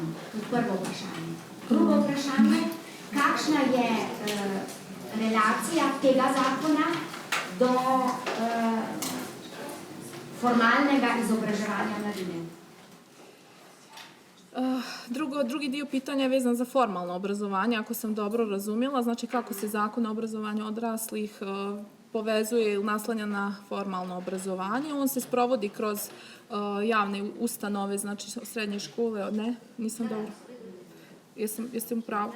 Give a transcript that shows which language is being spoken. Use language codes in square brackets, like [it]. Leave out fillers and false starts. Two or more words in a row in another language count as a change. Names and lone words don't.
[sl] To je prvo vprašanje. Drugo vprašanje, kakšna je relacija tega zakona do formalnega izobraževanja mladine? [bs] Drugi dio pitanja je vezan za formalno obrazovanje, ako sam dobro razumjela. Znači kako se Zakon o obrazovanju odraslih povezuje ili naslanja na formalno obrazovanje. On se sprovodi kroz javne ustanove, znači srednje škole, ne? Nisam dobro. Jesam u pravu?